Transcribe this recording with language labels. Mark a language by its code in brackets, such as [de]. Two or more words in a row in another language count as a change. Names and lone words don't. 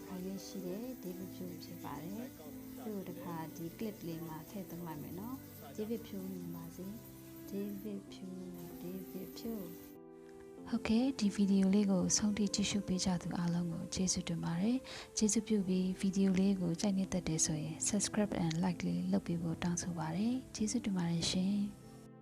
[my] ခိုင်းရရှိတဲ့ David ဖြိုးဖြစ်ပါတယ်။သူ့ကိုတခါဒီ clip လေးမှာထည့်သွင်းလိုက်မယ်နော်။ David ဖြိုးမြင်ပါစေ။ David ဖြိုး ဟုတ်ကဲ့ဒီဗီဒီယိုလေးကိုဆုံးထိကြည့်ရှုပေးကြသူအားလုံးကိုကျေးဇူးတင်ပါတယ်။ကျေးဇူးပြုပြီးဗီဒီယိုလေးကိုကြိုက်နေတတ်တယ်ဆိုရင် [en] subscribe and like [my] လေးလုပ်ပေးဖို့တောင်းဆိုပါတယ်။ကျေးဇူးတင်ပါတယ်ရှင်။